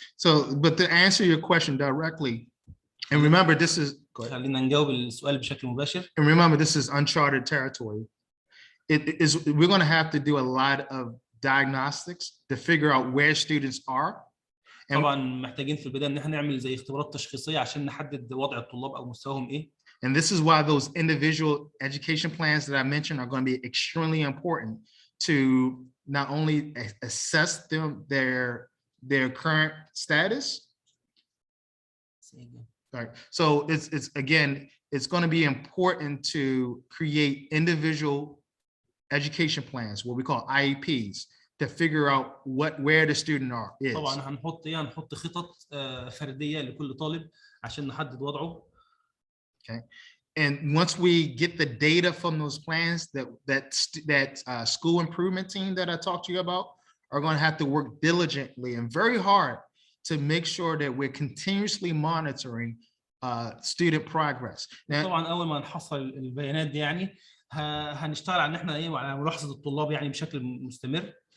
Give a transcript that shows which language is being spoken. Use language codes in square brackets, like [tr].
[en] So but to answer your question directly, and remember this is [ar] خلينا نجاوب السؤال بشكل مباشر. [en] And remember this is uncharted territory. We're going to have to do a lot of diagnostics to figure out where students are. [ar] طبعا محتاجين في البدايه ان احنا نعمل زي اختبارات تشخيصيه عشان نحدد وضع الطلاب او مستواهم ايه. [en] And this is why those individual education plans that I mentioned are going to be extremely important to not only assess their current status. Right. So it's again, it's going to be important to create individual education plans, what we call IEPs, to figure out where the student is. [ar] طبعا هنحط خطط فرديه لكل طالب عشان نحدد وضعه. [en] Okay. And once we get the data from those plans, that school improvement team that I talked to you about are going to have to work diligently and very hard to make sure that we're continuously monitoring student progress. Now, [ar] طبعا اول ما نحصل البيانات دي يعني هنشتغل على ان احنا ايه على ملاحظه الطلاب يعني بشكل مستمر.